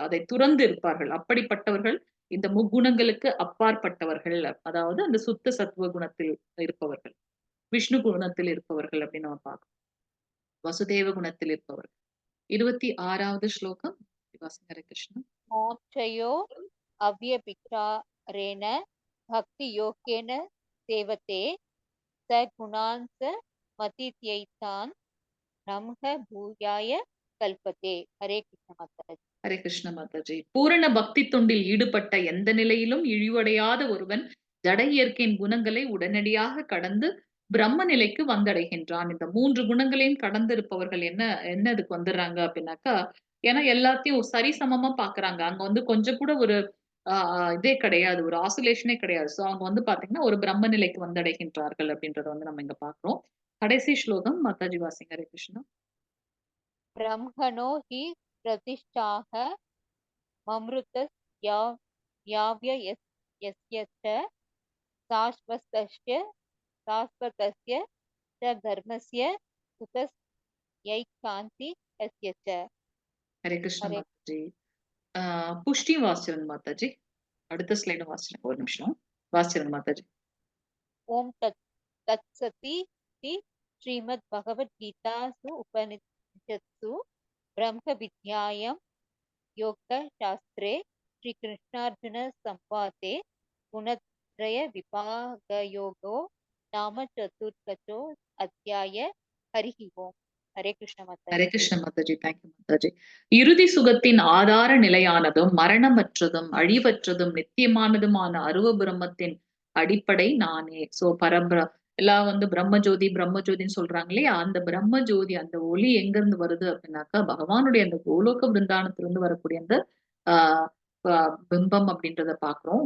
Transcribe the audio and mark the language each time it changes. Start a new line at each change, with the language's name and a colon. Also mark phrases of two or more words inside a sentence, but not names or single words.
Tamil: அதை துறந்து இருப்பார்கள். அப்படிப்பட்டவர்கள் இந்த முக்குணங்களுக்கு அப்பாற்பட்டவர்கள். அதாவது அந்த சுத்த சத்துவ குணத்தில் இருப்பவர்கள். விஷ்ணு குணத்தில் இருப்பவர்கள் அப்படின்னு நம்ம பார்க்கணும். வசுதேவ குணத்தில் இருப்பவர்கள். 26வது ஸ்லோகம். ஹரே கிருஷ்ணா.
Sanskrit: मोक्षयो अव्यभिचारेण भक्तियोगेन सेवते स गुणान् स मतीत्यैतान् नमः भूयाय कल्पते. हरे कृष्ण माताजी.
Tamil: ஹரே கிருஷ்ண மாதாஜி. பூரண பக்தி தொண்டில் ஈடுபட்ட எந்த நிலையிலும் இழிவடையாத ஒருவன் ஜட இயற்கையின் குணங்களை உடனடியாக கடந்து பிரம்ம நிலைக்கு வந்தடைகின்றான். இந்த 3 குணங்களையும் கடந்து இருப்பவர்கள் என்ன இதுக்கு வந்துடுறாங்க அப்படின்னாக்கா, ஏன்னா எல்லாத்தையும் சரிசமமா பாக்குறாங்க. அங்க வந்து கொஞ்சம் கூட ஒரு இதே கிடையாது. ஒரு ஆசிலேஷனே கிடையாது. சோ அவங்க வந்து பாத்தீங்கன்னா ஒரு பிரம்ம நிலைக்கு வந்தடைகின்றார்கள் அப்படின்றத வந்து நம்ம இங்க பாக்குறோம். கடைசி ஸ்லோகம் மாதாஜி வாசிங்க. ஹரே கிருஷ்ணா.
Sanskrit: ब्रह्मणो हि प्रतिष्ठाः ममृतस्य याव्ययस्य च शाश्वतस्य च धर्मस्य सुखस्यैकान्ति यस्य च.
Tamil: ஹரே கிருஷ்ண
Sanskrit: हरे
Tamil: மாதாஜி. புஷ்டியும் வாசிச்சிருங்க மாதாஜி. அடுத்த ஸ்லைடும் வாசிச்சிருங்க. ஒரு நிமிஷம் வாசிச்சிருங்க மாதாஜி.
Sanskrit: ओम तत्सति श्रीमद्भगवद्गीतासु उपनिषत्सु ब्रह्म विद्यायां योगशास्त्रे श्रीकृष्णार्जुन संवादे गुणत्रय विभागयोगो नाम चतुर्थो अध्याय. हरिः ओम. हरे कृष्ण माताजी.
Tamil: ஹரே கிருஷ்ண மாதாஜி. தேங்க்யூ மாதாஜி. இறுதி சுகத்தின் ஆதார நிலையானதும் மரணமற்றதும் அழிவற்றதும் நித்தியமானதுமான அருவ பிரம்மத்தின் அடிப்படை நானே. சோ எல்லாம் வந்து பிரம்மஜோதின்னு சொல்றாங்க இல்லையா? அந்த பிரம்ம ஜோதி அந்த ஒளி எங்க இருந்து வருது அப்படின்னாக்கா பகவானுடைய அந்த கோலோக பிருந்தானத்திலிருந்து வரக்கூடிய அந்த ஆஹ் பிம்பம் அப்படின்றத பாக்குறோம்.